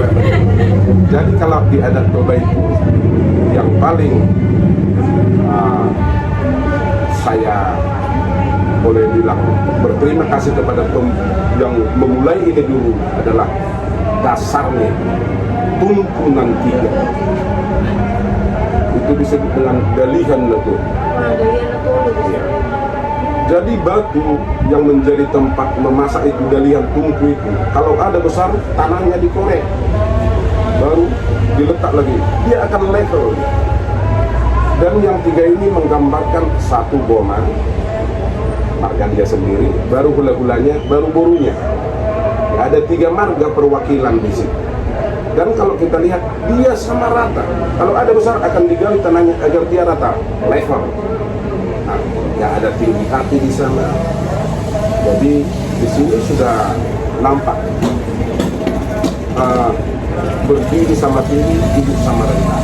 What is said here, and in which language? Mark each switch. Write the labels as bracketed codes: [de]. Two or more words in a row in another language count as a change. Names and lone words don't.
[id] Jadi kalau di adat Toba itu yang paling saya boleh bilang berterima kasih kepada yang memulai ini dulu adalah dasarnya tuntunan 3. Itu disebut dengan dalihan letu. Dalihan itu Ya. Jadi batu yang menjadi tempat memasak itu dalihan tungku itu, kalau ada besar tanahnya dikorek, baru diletak lagi, dia akan level. Dan yang 3 ini menggambarkan satu boma, marga dia sendiri, baru hula-hulanya, baru borunya. Ya, ada 3 marga perwakilan di situ. Dan kalau kita lihat dia sama rata. Kalau ada besar akan digali tanahnya agar dia rata, level. Nah, ya ada tinggi hati di sana. Jadi di sini sudah nampak berdiri sama tinggi, hidup sama rendah.